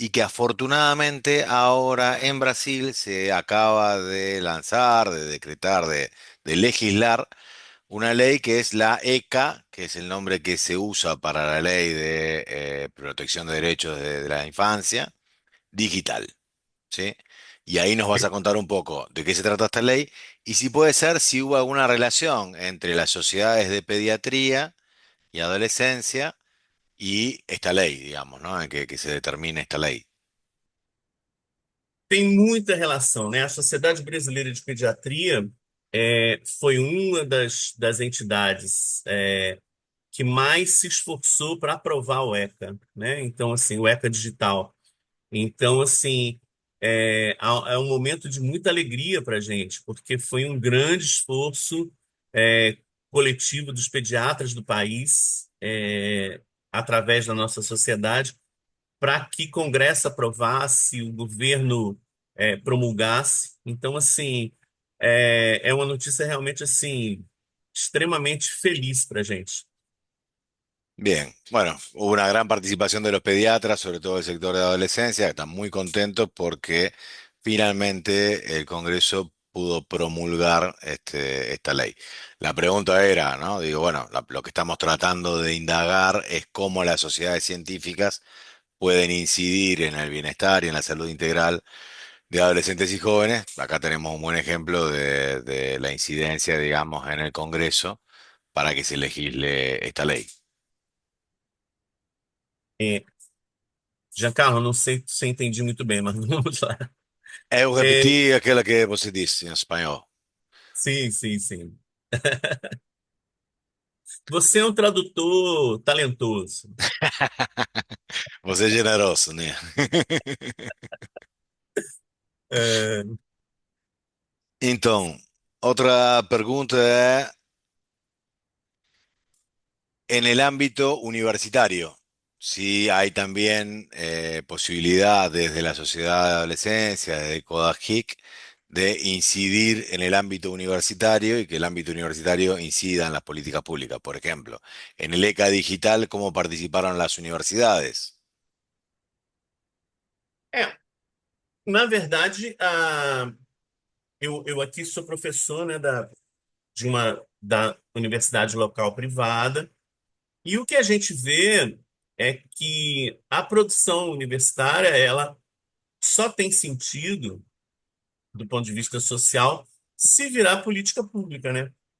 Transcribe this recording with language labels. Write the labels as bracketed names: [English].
[Spanish] Y que afortunadamente ahora en Brasil se acaba de lanzar, de decretar, de legislar una ley que es la ECA, que es el nombre que se usa para la ley de protección de derechos de la infancia, digital. ¿Sí? Y ahí nos vas a contar un poco de qué se trata esta ley y si puede ser, si hubo alguna relación entre las sociedades de pediatría y adolescencia y esta ley, digamos, ¿no? En que se determine esta ley. [Portuguese] tem muita relação, né? A Sociedade Brasileira de Pediatria foi uma das entidades que mais se esforçou para aprovar o ECA, né? Então, assim, o ECA digital. Então, assim, é um momento de muita alegria para a gente, porque foi um grande esforço coletivo dos pediatras do país, através da nossa sociedade, para que Congresso aprovasse, o governo promulgasse. Então, assim, é uma notícia realmente assim extremamente feliz para a gente. [Spanish] Bien, bueno, hubo una gran participación de los pediatras, sobre todo el sector de adolescencia, que están muy contentos porque finalmente el Congreso pudo promulgar esta ley. La pregunta era, ¿no? Digo, bueno, lo que estamos tratando de indagar es cómo las sociedades científicas pueden incidir en el bienestar y en la salud integral de adolescentes y jóvenes. Acá tenemos un buen ejemplo de la incidencia, digamos, en el Congreso para que se legisle esta ley. [Portuguese] É, Giancarlo, não sei se eu entendi muito bem, mas vamos lá. Eu É, repeti aquela que você disse em espanhol. sim, sim, sim. Você é um tradutor talentoso. Você é generoso, né? É, Então, outra pergunta é, [Spanish] en el ámbito universitario, si hay también posibilidad desde la sociedad de adolescencia, desde CODAGIC, de incidir en el ámbito universitario y que el ámbito universitario incida en las políticas públicas. Por ejemplo, en el ECA Digital, ¿cómo participaron las universidades? [Portuguese] é, na verdade, eu aqui sou professor, né, da universidade local privada, e o que a gente vê é que a produção universitária, ela só tem sentido, do ponto de vista social, se virar política pública, né?